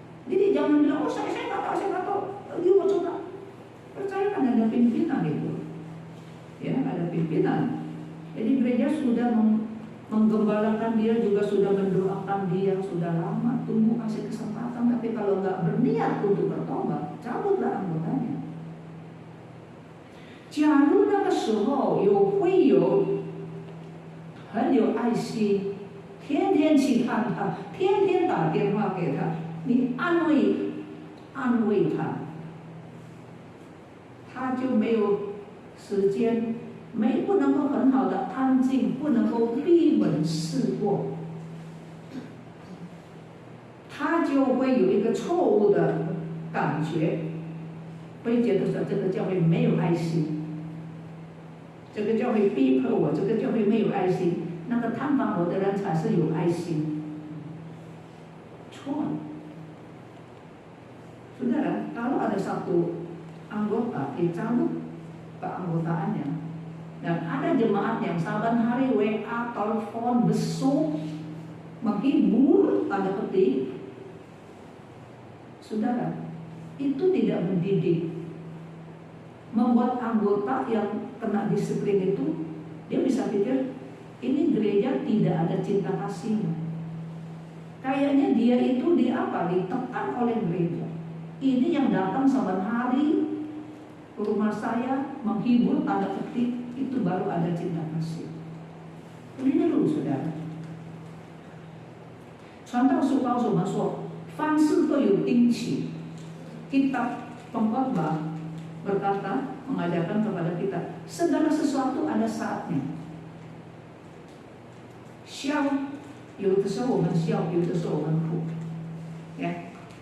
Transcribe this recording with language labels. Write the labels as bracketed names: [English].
[Indonesian] Jadi jangan bilang oh saya nggak tahu. Dia mau coba. Percaya kan ada pimpinan itu. Ya ada pimpinan. Jadi gereja sudah menggembalakan dia, juga sudah mendoakan dia sudah lama, tunggu kasih kesempatan. Tapi kalau nggak berniat untuk bertobat, cabutlah anggotanya. [Chinese] 假如那个时候会有很有爱心，天天去看他，天天打电话给他，你安慰他，他就没有时间，不能够很好的安静，不能够闭门思过，他就会有一个错误的感觉，会觉得说这个教会没有爱心。这个教会逼迫我，这个教会没有爱心。那个探访我的人才是有爱心。错了。 [Indonesian] Saudara, kalau ada satu anggota dicabut keanggotaannya, dan ada jemaat yang saban hari WA, telepon, besuk, menghibur, tanda petik, saudara, itu tidak mendidik. Membuat anggota yang kena disiplin itu, dia bisa pikir ini gereja tidak ada cinta kasihnya. Kayaknya dia itu ditekan oleh gereja. Ini yang datang saban hari ke rumah saya menghibur, tanda petik, itu baru ada cinta kasih. Ini dulu saudara. [Chinese] 传道书告诉我们说，凡事都有定期。 [Indonesian] Kitab Pengkhotbah berkata, mengajarkan kepada kita, segala sesuatu ada saatnya. [Chinese] 笑，有的时候我们笑，有的时候我们哭，ya.